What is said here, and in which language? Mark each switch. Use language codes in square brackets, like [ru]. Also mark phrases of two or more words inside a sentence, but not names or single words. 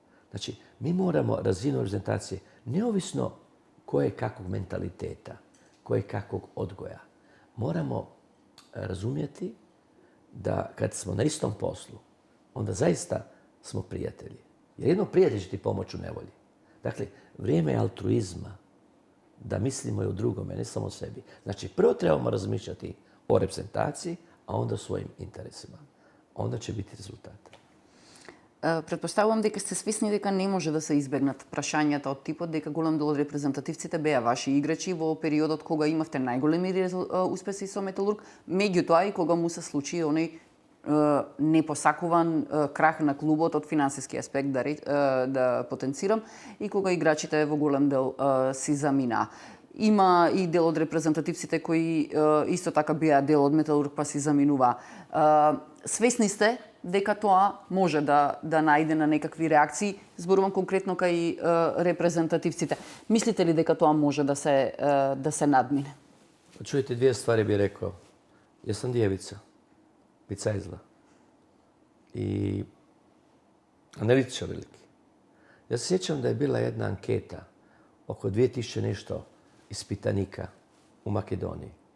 [hr] Znači, Mi moramo razinu reprezentacije, neovisno ko je kakvog mentaliteta, ko je kakvog odgoja, moramo razumjeti da kad smo na istom poslu, onda zaista smo prijatelji. Jer jedno prijatelj će ti pomoći u nevolji. Dakle, vrijeme je altruizma, da mislimo i o drugome, ne samo o sebi. Znači, prvo trebamo razmišljati o reprezentaciji, a onda o svojim interesima. Onda će biti rezultat. [mk] Предпоставувам дека сте свесни дека не може да се избегнат прашањата од типот дека голем дел од репрезентативците беа ваши играчи во периодот кога имавте најголеми успеси со Металург, меѓутоа и кога му се случи оној непосакуван крах на клубот од финансиски аспект да потенцирам и кога играчите во голем дел си замина. Има и дел од репрезентативците кои исто така беа дел од Металург па си заминува. Свесни сте дека тоа може да најде на некакви реакции, зборувам конкретно кај репрезентативците. Мислите ли дека тоа може да се надмине? [hr] Čujte, dvije stvari bih rekao. Ja sam djevica, bicajzla i analitičar veliki. Ja se sjećam da je bila jedna anketa oko 2000 nešto ispitanika u Makedoniji.